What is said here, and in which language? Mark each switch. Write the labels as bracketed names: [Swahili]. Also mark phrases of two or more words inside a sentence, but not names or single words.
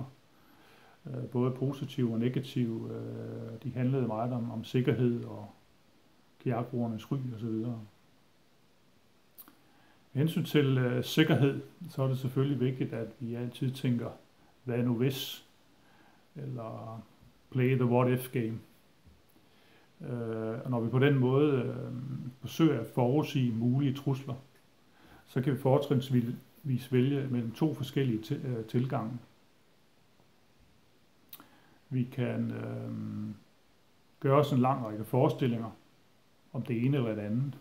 [Danish] Både positive og negative. De handlede meget om sikkerhed og kajakbrugernes ry og så videre. Med hensyn til sikkerhed, så er det selvfølgelig vigtigt, at vi altid tænker, hvad nu hvis, eller [English] play the what if game. [Danish] Og når vi på den måde forsøger at forudsige mulige trusler, så kan vi fortrinsvis vælge mellem to forskellige tilgange. Vi kan gøre os en lang række forestillinger om det ene eller det andet.